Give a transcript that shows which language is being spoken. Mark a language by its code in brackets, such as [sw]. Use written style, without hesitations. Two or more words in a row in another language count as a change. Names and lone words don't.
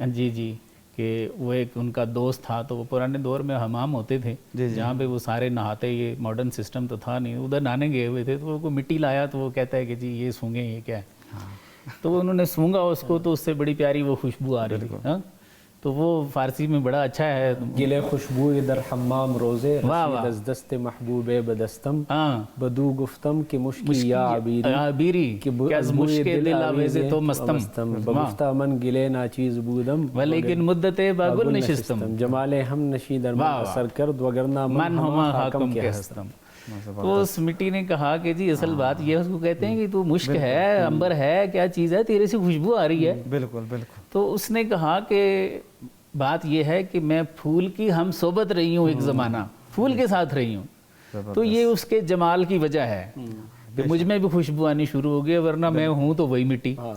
[ur] جی کہ وہ ایک ان کا دوست تھا، تو وہ پرانے دور میں حمام ہوتے تھے جہاں پہ وہ سارے نہاتے، یہ ماڈرن سسٹم تو تھا نہیں، ادھر نہانے گئے ہوئے تھے، تو وہ کوئی مٹی لایا تو وہ کہتا ہے کہ جی یہ سونگیں، یہ کیا ہے؟ تو انہوں نے سونگا اس کو، تو اس سے بڑی پیاری وہ خوشبو آ رہی تھی، تو وہ فارسی میں بڑا اچھا ہے، [fa] گلے خوشبو در حمام روزے رسید از دست محبوب بدستم، بدو گفتم کہ مشکی یا عبیری کہ از مشک دل آویز تو مستم، بگفتہ من گلے ناچیز بودم ولیکن مدت باگل نشستم، جمال ہم نشی در من اثر کرد وگرنہ من ہما حاکم کے ہستم۔ [ur] تو اس مٹی نے کہا کہ جی اصل بات یہ اس کو کہتے ہیں کہ تو مشک ہے، امبر ہے، کیا چیز ہے، تیرے سے خوشبو آ رہی ہے۔ بالکل بالکل۔ تو اس نے کہا کہ بات یہ ہے کہ میں پھول کی ہم صحبت رہی ہوں، ایک زمانہ پھول کے ساتھ رہی ہوں، تو یہ اس کے جمال کی وجہ ہے کہ مجھ میں بھی خوشبو آنی شروع ہو گئی، ورنہ میں ہوں تو وہی مٹی۔